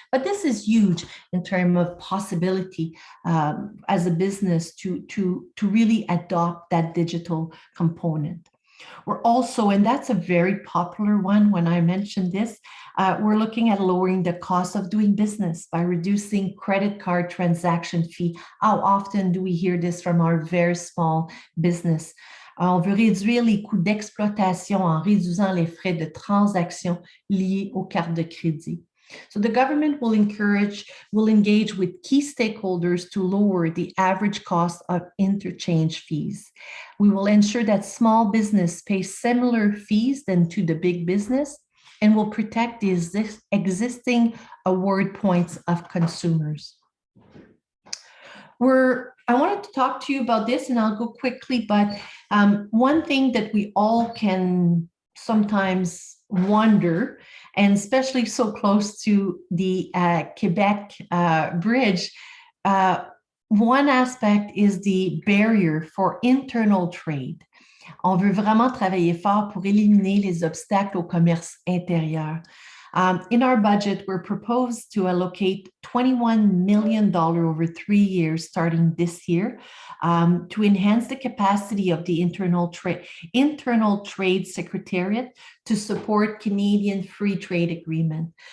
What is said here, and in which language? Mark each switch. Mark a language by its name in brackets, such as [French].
[English] But this is huge in terms of possibility as a business to really adopt that digital component. We're also, and that's a very popular one when I mentioned this, we're looking at lowering the cost of doing business by reducing credit card transaction fee. How often do we hear this from our very small business? [French] On veut réduire les coûts d'exploitation en réduisant les frais de transaction liés aux cartes de crédit. [English] So the government will engage with key stakeholders to lower the average cost of interchange fees. We will ensure that small business pays similar fees than to the big business and will protect the existing award points of consumers. I wanted to talk to you about this, and I'll go quickly, but one thing that we all can sometimes wonder, and especially so close to the Quebec bridge, one aspect is the barrier for internal trade. [French] On veut vraiment travailler fort pour éliminer les obstacles au commerce intérieur. [English] In our budget, we're proposed to allocate $21 million over 3 years starting this year to enhance the capacity of the Internal Trade Secretariat to support Canadian Free Trade Agreement.